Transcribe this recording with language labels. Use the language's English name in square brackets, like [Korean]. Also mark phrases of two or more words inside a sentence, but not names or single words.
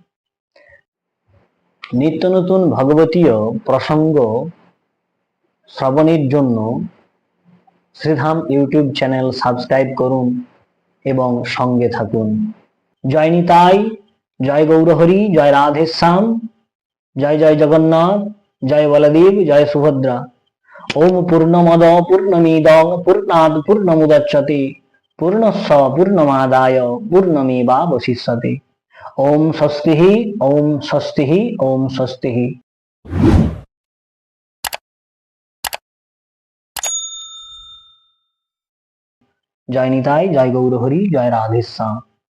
[Bangla] নিত্য নতুন ভগবতীয় প্রসঙ্গ শ্রবণের জন্য শ্রীধাম ইউটিউব চ্যানেল সাবস্ক্রাইব করুন এবং সঙ্গে থাকুন। জয় নিতাই, জয় গৌরহরি, জয় রাধেশ্যাম, জয় জয় জগন্নাথ, জয় বলদেব, জয় সুভদ্রা। [Sanskrit] ওম পূর্ণমদ পূর্ণমিদং পূর্ণাৎ পূর্ণমুদচ্যতে পূর্ণস্য পূর্ণমাদায় পূর্ণমেবাবশিষ্যতে। ওম স্বস্তিঃ, ওম স্বস্তিঃ, ওম স্বস্তিঃ। [Bangla] জয় নিতাই, জয় গৌরহরি, জয় রাধেশ্যাম।